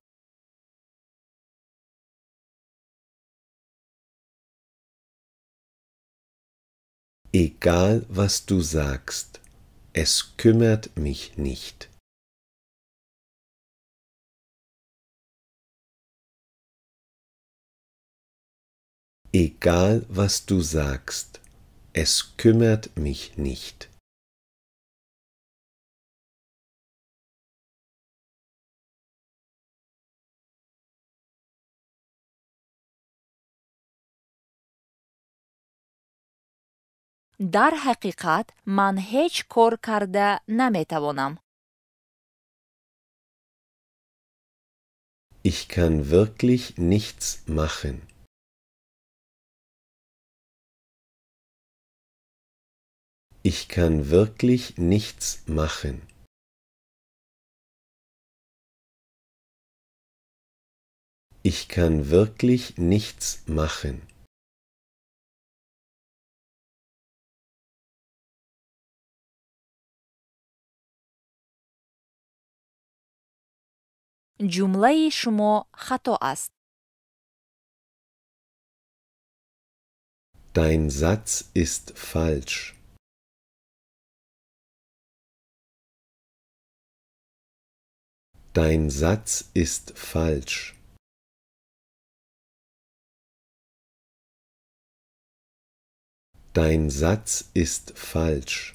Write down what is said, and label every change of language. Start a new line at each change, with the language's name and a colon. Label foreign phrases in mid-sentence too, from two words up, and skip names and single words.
German: Egal, was du sagst, es kümmert mich nicht. Egal, was du sagst, es kümmert mich nicht.
Tajik: дар ҳақиқат ман ҳеҷ кор карда наметавонам.
German: Ich kann wirklich nichts machen. Ich kann wirklich nichts machen. Ich kann wirklich nichts machen.
Tajik: ҷумлаи шумо хато аст.
German: Dein Satz ist falsch. Dein Satz ist falsch. Dein Satz ist falsch.